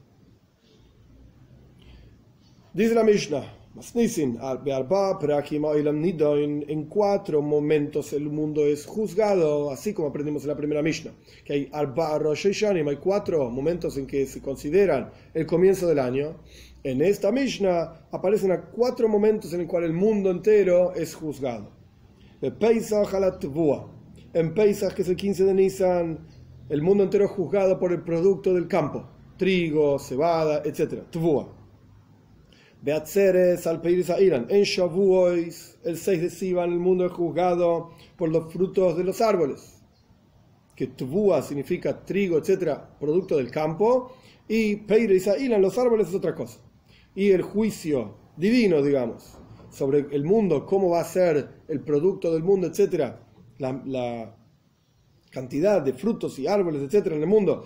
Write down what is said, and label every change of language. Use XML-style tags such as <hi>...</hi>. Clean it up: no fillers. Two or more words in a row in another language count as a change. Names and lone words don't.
<es>Dice la Mishnah, en 4 momentos el mundo es juzgado, así como aprendimos en la primera Mishnah, que hay 4 momentos en que se consideran el comienzo del año. En esta Mishnah aparecen 4 momentos en los cuales el mundo entero es juzgado. En Pesach, que es el 15 de Nisan, el mundo entero es juzgado por el producto del campo, trigo, cebada, etc. Tvua.</es> <he>בעצרת על פירות האילן.</he> <es>En Shavuos, el 6 de Sivan, el mundo es juzgado por los frutos de los árboles. Que Tvua significa trigo, etc., producto del campo, y</es> <he>פירות האילן,</he> <es>los árboles, es otra cosa. Y el juicio divino, digamos, sobre el mundo, cómo va a ser el producto del mundo, etc., la cantidad de frutos y árboles, etc., en el mundo.</es>